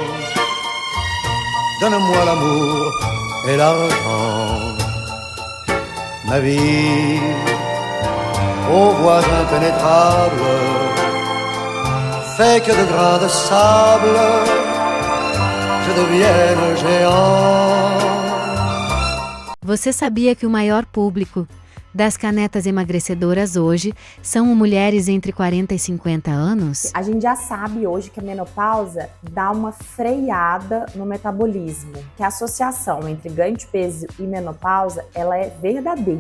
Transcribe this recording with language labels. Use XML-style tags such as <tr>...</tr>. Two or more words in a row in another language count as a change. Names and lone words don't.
<fr>Donne-moi l'amour et l'argent, ma vie, aux voies impénétrables, fait que de grains de sable je devienne géant.</fr> <pt>Você sabia que o maior público das canetas emagrecedoras hoje são mulheres entre 40 e 50 anos? A gente já sabe hoje que a menopausa dá uma freada no metabolismo, que a associação entre ganho de peso e menopausa, ela é verdadeira.</pt>